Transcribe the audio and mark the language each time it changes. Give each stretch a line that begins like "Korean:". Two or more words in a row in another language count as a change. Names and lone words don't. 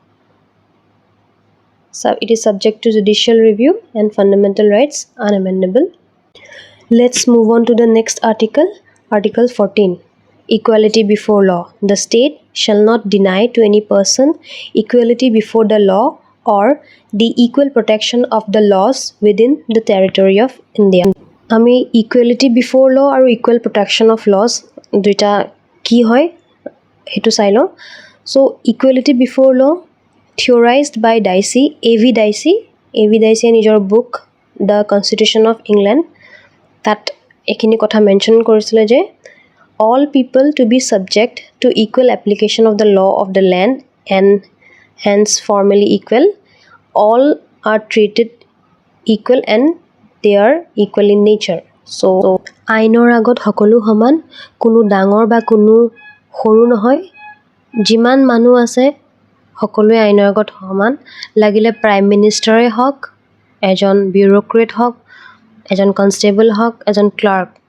English: so it is subject to judicial review and fundamental rights unamendable Let's move on to the next article, Article 14. Equality before law. The state shall not deny to any person equality before the law or the equal protection of the laws within the territory of India. Ami equality before law or equal protection of laws
Assamese: দুইটা কি হয় হেতু চাই লওঁ সো
English: equality before law theorized by Dicey A.V.
Assamese: Dicey নিজৰ বুক দ্য কনষ্টিটিউশ্যন অফ ইংলেণ্ড তাত এইখিনি কথা মেনশ্যন কৰিছিলে যে
English: all people to be subject to equal application of the law of the land and hence formally equal all are treated equal and they are equal in nature
Assamese: so আইনৰ আগত সকলো সমান কোনো ডাঙৰ বা কোনো সৰু নহয় যিমান মানুহ আছে সকলোৱে আইনৰ আগত সমান লাগিলে প্ৰাইম মিনিষ্টাৰে হওক এজন বিউৰোক্ৰেট হওক এজন কনষ্টেবল হওক এজন ক্লাৰ্ক